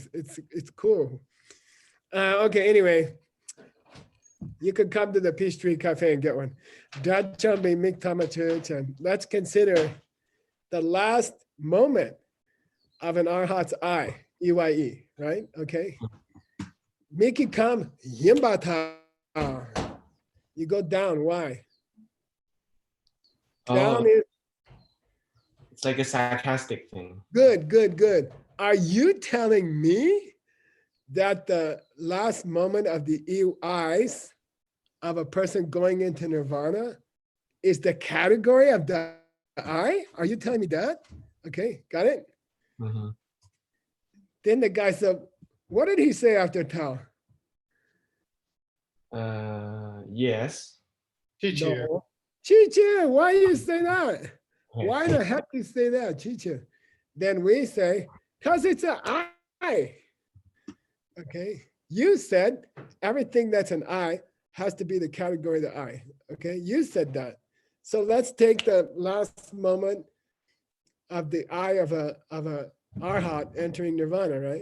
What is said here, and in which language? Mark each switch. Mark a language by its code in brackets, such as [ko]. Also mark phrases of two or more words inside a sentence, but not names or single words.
[en] It's cool. Okay, anyway, you could come to the Peachtree Cafe and get one. Let's consider the last moment of an arhat's I, EYE, right? Okay. Miki kam yimbata. You go down. Why? Down is It's like a sarcastic thing. good. Are you telling me that the last moment of the eyes of a person going into nirvana is the category of the I? Are you telling me that? Okay, got it? Mm-hmm. Then the guy said, what did he say after Tao? Yes. Chi-chi. No. Chi-chi, why you say that? Why the heck you say that, Chi-chi? Then we say, because it's an I. Okay, you said everything that's an I has to be the category of the I. Okay, you said that. So let's take the last moment of the I of a arhat entering nirvana, right?